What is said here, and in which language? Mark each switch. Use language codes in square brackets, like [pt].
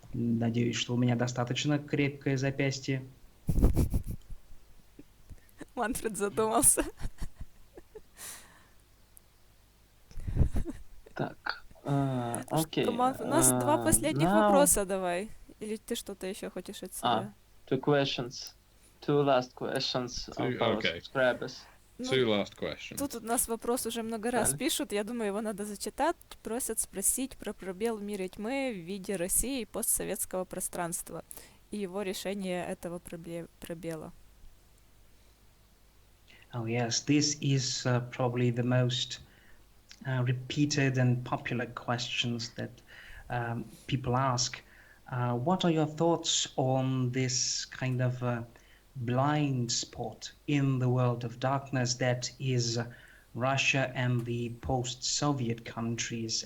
[ru] Надеюсь, что у меня достаточно крепкое запястье. Манфред задумался. Так, окей. У нас два последних вопроса давай. Или ты что-то еще хочешь от себя? [en] Two questions. Two last questions of our subscribers. Two last questions. [ru] Тут у нас вопрос уже много раз пишут, я думаю, его надо зачитать. Просят спросить про пробел в мире тьмы в виде России и постсоветского пространства и его решение этого пробела. [en] Oh yes, this is probably the most repeated and popular questions that people ask. What are your thoughts on this kind of blind spot in the world of darkness that is Russia and the post-Soviet countries?